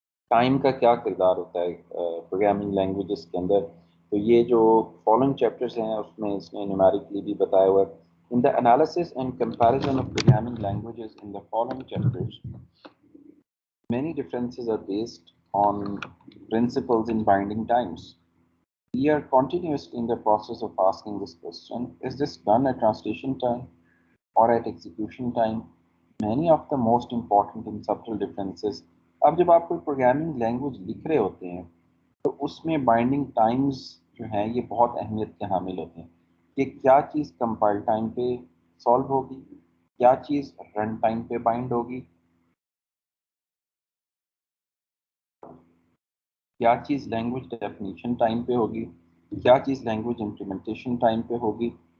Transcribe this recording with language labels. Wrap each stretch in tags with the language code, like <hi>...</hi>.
<ur>Time کا کیا کردار ہوتا ہے پروگرامنگ لینگویجز کے اندر. تو یہ جو فالوئنگ چیپٹرز ہیں اس میں اس نے نیومیرکلی بھی بتایا ہوا ہے.</ur> <en>In the analysis and comparison of programming languages in the following chapters many differences are based on principles in binding times. We are continuously in the process of asking this question: is this done at translation time or at execution time? Many of the most important and subtle differences.</en> <ur>اب جب آپ کوئی programming language لکھ رہے ہوتے ہیں تو اس میں بائنڈنگ ٹائمز جو ہیں یہ بہت اہمیت کے حامل ہوتے ہیں کہ کیا چیز کمپائل ٹائم پہ سالو ہوگی, کیا چیز رن ٹائم پہ بائنڈ ہوگی, کیا چیز لینگویج ڈیفینیشن ٹائم پہ ہوگی, کیا چیز لینگویج امپلیمنٹیشن ٹائم پہ ہوگی.</ur>